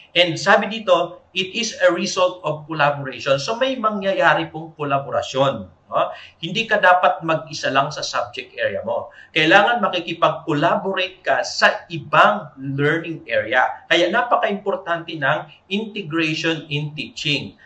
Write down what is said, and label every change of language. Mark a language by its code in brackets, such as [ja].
[en] And [tl] sabi dito, [en] it is a result of collaboration. [tl] So may mangyayari pong kolaborasyon. No? Hindi ka dapat mag-isa lang sa subject area mo. Kailangan makikipag-collaborate ka sa ibang learning area. Kaya napaka-importante ng integration in teaching.